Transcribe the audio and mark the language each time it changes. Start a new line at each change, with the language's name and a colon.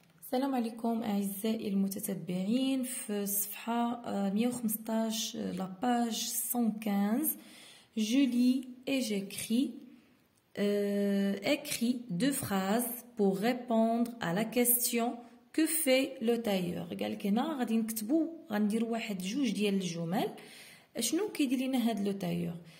Arabic: السلام عليكم أعزائي المتتبعين في الصفحة 115
French: la page 115. Je lis et j'écris écris deux phrases pour répondre à la question que fait le tailleur.
Arabic: قال لك هنا غادي نكتبوا غنديروا واحد جوج ديال الجمل شنو كيدير لنا هاد لو تايور.